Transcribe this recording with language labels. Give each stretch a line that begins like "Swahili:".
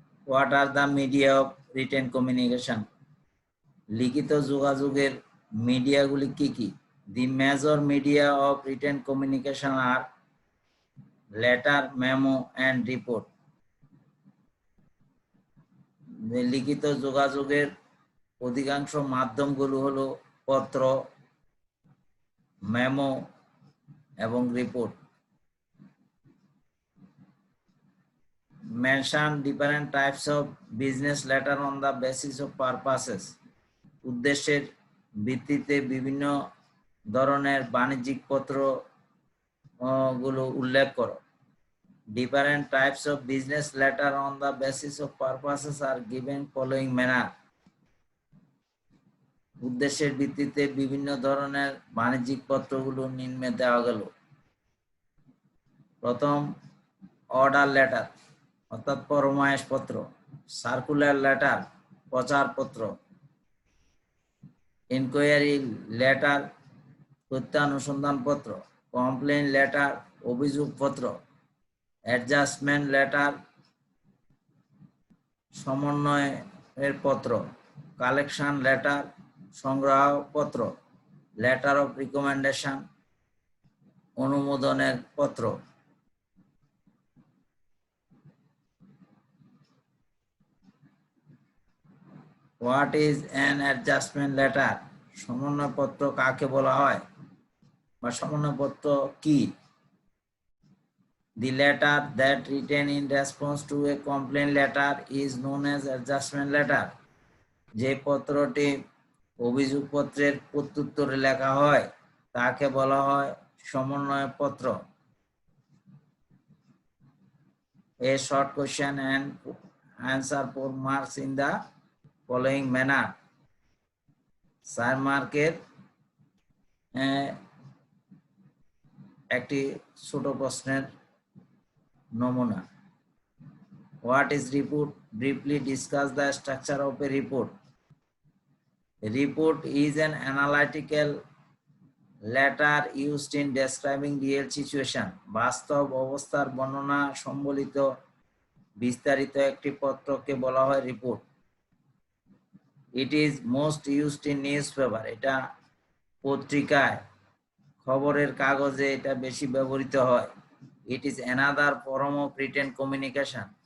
English: What are the media of written communication?
Bangla: লিখিত যোগাযোগের মিডিয়াগুলি কি কি?
English: The major media of written communication are letter, memo and report.
Bangla: লিখিত যোগাযোগের অধিকাংশ মাধ্যমগুলো হলো পত্র, মেমো এবং report.
English: Mention different types of business letter on the basis of purposes.
Bangla: উদ্দেশ্যের ভিত্তিতে বিভিন্ন ধরনের বাণিজ্যিক পত্র গুলো উল্লেখ করো।
English: Different types of business letter on the basis of purposes are given following manner.
Bangla: উদ্দেশ্যের ভিত্তিতে বিভিন্ন ধরনের বাণিজ্যিক পত্রগুলো নিম্নে দেওয়া গেল। প্রথম, অর্ডার লেটার অর্থাৎ ফরমায়েশ পত্র, সার্কুলার লেটার প্রচারপত্র, ইনকোয়ারি লেটার তথ্যানুসন্ধান পত্র, কমপ্লেইন লেটার অভিযোগপত্র, অ্যাডজাস্টমেন্ট লেটার সমন্বয়ের পত্র, collection letter সংগ্রহপত্র, letter of recommendation অনুমোদনের পত্র।
English: What is an adjustment letter?
Bangla: সমন্বয়পত্র কাকে বলা হয় বা সমন্বয়পত্র কি?
English: The letter that written in response to a complaint letter is known as adjustment letter.
Bangla: যে পত্রটি অভিযোগপত্রের প্রত্যুত্তরে লেখা হয় তাকে বলা হয় সমন্বয়পত্র।
English: A short question and answer 4 marks in the following manner.
Bangla: 4 মার্কের একটি ছোট প্রশ্নের নমুনা।
English: What is report? Briefly discuss the structure of a report. A report is an analytical letter used in describing real situation.
Bangla: বাস্তব অবস্থার বর্ণনা সম্বলিত বিস্তারিত একটি পত্রকে বলা হয় report.
English: It is most used in newspaper.
Bangla: এটা পত্রিকায়, খবরের কাগজে এটা বেশি ব্যবহৃত হয়।
English: It is another form of written communication.